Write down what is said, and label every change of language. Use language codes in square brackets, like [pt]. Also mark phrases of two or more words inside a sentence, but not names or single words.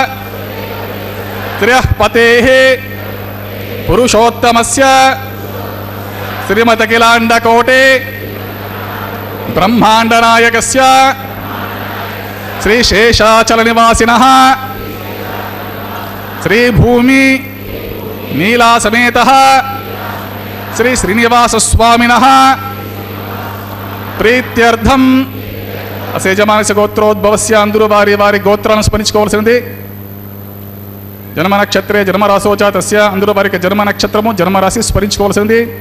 [sa] त्रयः पतेः पुरुषोत्तमस्य श्रीमदखिलाण्डकोटे ब्रह्माण्डनायकस्य श्री शेषाचलनिवासिनः श्री भूमि नीला समेतः श्री श्रीनिवास स्वामिनः प्रीत्यर्थम अस्य यजमानस्य गोत्रोद्भवस्य [te] అందరూ వారి వారి గోత్రాలను స్మరించుకోవాల్సింది। [sa] జన్మ నక్షత్రే జన్మరాశోచ తస్య [te] అందరూ వారికి జన్మ నక్షత్రము జన్మరాశి స్మరించుకోవాల్సింది।